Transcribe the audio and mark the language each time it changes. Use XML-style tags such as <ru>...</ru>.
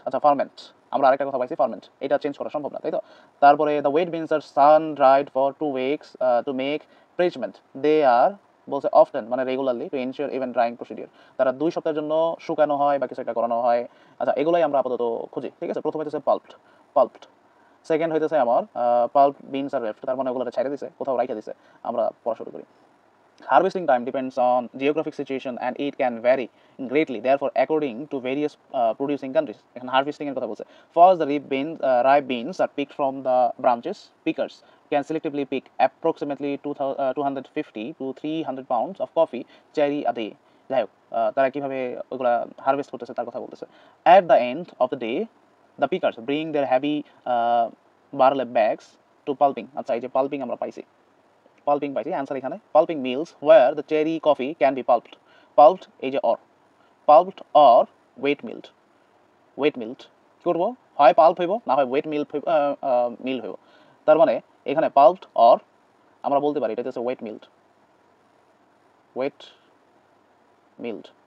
<bn>আচ্ছা, ফার্মেন্ট, আমরা আরেকটা কথা পাইছি ফার্মেন্ট, এটা চেঞ্জ করা সম্ভব না, তাই তো। তারপরে</bn> <en>the wet beans are sun dried for 2 weeks to make parchment,</en> <bn>দে আর বলছে অফটেন, মানে regularly to ensure even drawing procedure, তারা 2 সপ্তাহের জন্য শুকানো হয় বা কিছু একটা করানো হয়। আচ্ছা, এগুলোই আমরা আপাতত খুঁজি, ঠিক আছে। প্রথমে হচ্ছে পাল্পড, সেকেন্ড হইতেছে আমার পাল্প বিনস আর লেফট, তার মানে ওগুলো ছেড়ে দিছে, কোথাও রাইখা দিছে, আমরা পড়া শুরু করি।</bn> <en>Harvesting time depends on geographic situation and it can vary greatly, therefore according to various producing countries.</en> <bn>এখানে harvesting এর কথা বলছে।</bn> <en>First, the ripe beans are picked from the branches. Pickers can selectively pick approximately 250 to 300 pounds of coffee cherry a day.</en> <bn>যাই হোক, তারা কিভাবে ওগুলা harvest করতেছে তার কথা বলতেছে।</bn> <en>At the end of the day, the pickers bring their heavy burlap bags to pulping.</en> <bn>আচ্ছা, এই যে পাল্পিং আমরা পাইছি, পাল্পিং পাইছি, অ্যান্সার এখানে</bn> <en>Pulping mills where the cherry coffee can be pulped.</en> <bn>পাল্পড এই যে or, পাল্পড or wait mild. Wait mild কী করবো, হয় পাল্প হইব না হয় ওয়েট মিল হইব। তার মানে এখানে পাল্পড অর আমরা বলতে পারি এটা হচ্ছে ওয়েট মিল্ড, ওয়েট মিল্ড।</bn>